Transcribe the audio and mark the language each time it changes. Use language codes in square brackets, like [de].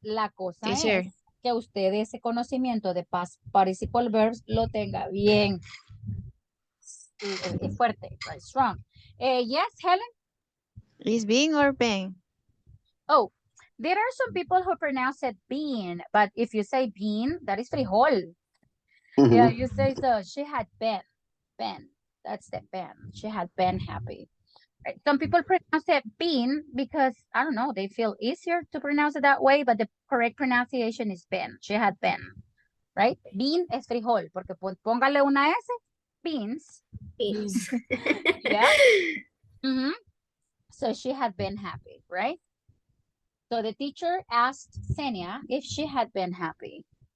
[es] La cosa es que usted ese conocimiento de [en] past participle verbs [es] lo tenga bien fuerte, right? [en] Strong. Yes, Helen? Is being or been? Oh, there are some people who pronounce it bean, but if you say bean, that is frijol. Yeah, you say so. She had been. That's the been. She had been happy. Right. Some people pronounce it bean because, I don't know, they feel easier to pronounce it that way, but the correct pronunciation is been. She had been. Right? [es] Bean es frijol, porque póngale una S, beans. [en] Yeah. So she had been happy, right? So the teacher asked Senia if she had been happy.